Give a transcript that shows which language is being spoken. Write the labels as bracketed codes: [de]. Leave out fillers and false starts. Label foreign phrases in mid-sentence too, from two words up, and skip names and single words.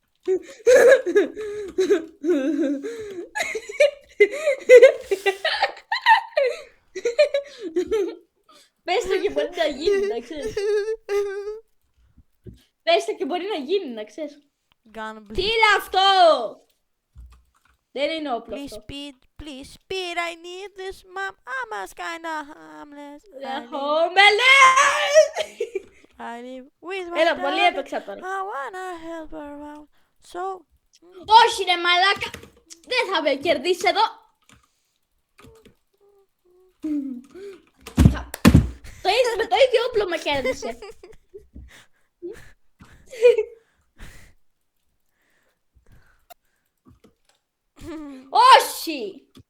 [el] Πες το και μπορεί να γίνει, να ξέρεις. Πες το και μπορεί να γίνει, να ξέρεις. [en] Gun [el] Τι είναι αυτό! Δεν είναι όπλο [en] Please [el] αυτό. [en] speed, please speed, I need this mom. I'm a kinda harmless. [el] Μελές! [en] I live with my [el] Έλα, πολύ [en] daughter. [el] έπαιξα τώρα. [en] I wanna help her out. So, [el] Όχι ρε μαλάκα! Δεν θα με κερδίσει εδώ! Με το ίδιο όπλο με κέρδισε. Όχι!